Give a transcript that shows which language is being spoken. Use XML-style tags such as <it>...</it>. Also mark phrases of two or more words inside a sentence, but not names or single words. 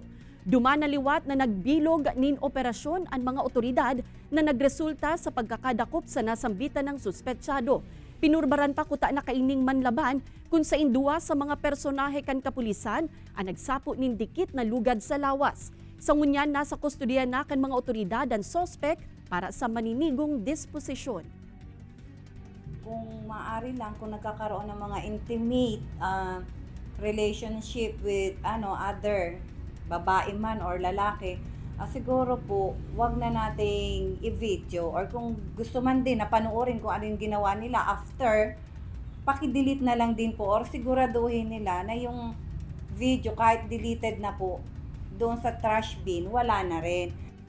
<bik>Dumana liwat na nagbilog nin operasyon ang mga otoridad na nagresulta sa pagkakadakop sa nasambitan ng suspetsado. Pinurbaran pa kuta na kaining manlaban kung sa indua sa mga personahe kan kapulisan ang nagsapo nin dikit na lugad sa lawas. Sa ngunyan, nasa kustodiya na kan mga otoridad ang sospek para sa maninigong disposisyon.</bik> <tl>Kung maaari lang, kung nagkakaroon ng mga</tl> <en>intimate relationship with other</en> <tl>babae man or lalaki, siguro po, wag na nating i-video or kung gusto man din na panuorin kung ano yung ginawa nila after, pakidelete na lang din po or siguraduhin nila na yung video kahit deleted na po, doon sa</tl> <en>trash bin,</en> <tl>wala na rin.</tl>